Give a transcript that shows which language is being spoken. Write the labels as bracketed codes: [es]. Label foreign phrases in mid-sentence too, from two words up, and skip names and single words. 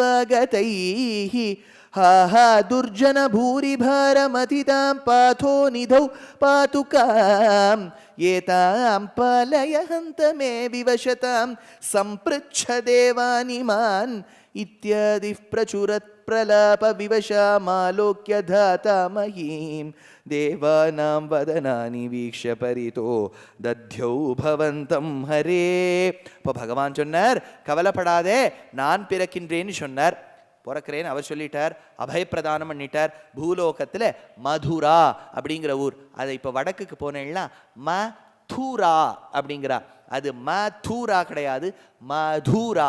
[sa] गतैः हा हा दुर्जन भूरिभारमतितां पाथो निधौ पातुकाम् एतां पालय हन्त मे विवशतां सम्पृच्छ देवानिमान् इत्यादिः प्रचुरत् प्रलाप विवशामालोक्य धाता महीं देवानां वदनानि वीक्ष्य परितो दध्यौ भवन्तं हरे. [ta] இப்போ பகவான் சொன்னார், கவலைப்படாதே, நான் பிறக்கின்றேன்னு சொன்னார். பிறக்கிறேன்னு அவர் சொல்லிட்டார், அபயப்பிரதானம் பண்ணிட்டார். பூலோகத்தில் மதுரா அப்படிங்கிற ஊர், அதை இப்போ வடக்குக்கு போனேன்னா மதுரா அப்படிங்கிறா. அது மதுரா கிடையாது, மதுரா.